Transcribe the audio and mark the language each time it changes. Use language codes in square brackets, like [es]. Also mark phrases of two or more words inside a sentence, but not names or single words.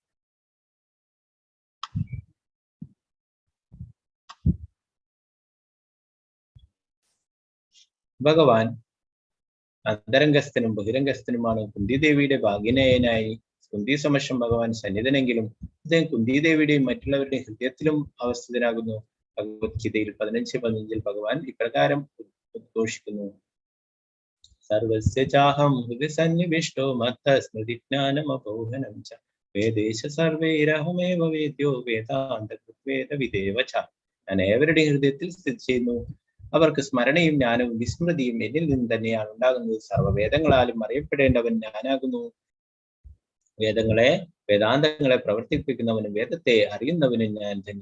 [ml] ഭഗവാൻ അന്തരംഗസ്ഥനും ബഹിരംഗസ്ഥനുമാണ്. കുന്തിദേവിയുടെ ഭാഗ്യനയനായി കുന്തി സമക്ഷം ഭഗവാൻ സന്നിധനെങ്കിലും അദ്ദേഹം കുന്തിദേവിയുടെയും മറ്റുള്ളവരുടെയും ഹൃദയത്തിലും അവസ്ഥിതനാകുന്നു. ഭഗവത്ഗീതയിൽ 15:15 ഭഗവാൻ ഇപ്രകാരം ഉദ്ഘോഷിക്കുന്നു. [sa] സർവസ്യ ചാഹം ഹൃദി സന്നിവിഷ്ടോ മത്ത സ്മൃതിജ്ഞാനമപോഹനം ച വേദേശ സർവൈരഹമേവ വേദ്യോ വേദാന്തവേദവിദേവ ച. [ml] ഞാൻ ഏവരുടെയും ഹൃദയത്തിൽ സ്ഥിതി ചെയ്യുന്നു. അവർക്ക് സ്മരണയും ജ്ഞാനവും വിസ്മൃതിയും എന്നിൽ നിന്ന് തന്നെയാണ് ഉണ്ടാകുന്നത്. സർവ്വവേദങ്ങളാലും അറിയപ്പെടേണ്ടവൻ ഞാനാകുന്നു. വേദാന്തങ്ങളെ പ്രവർത്തിപ്പിക്കുന്നവനും വേദത്തെ അറിയുന്നവനും ഞാൻ തന്നെ.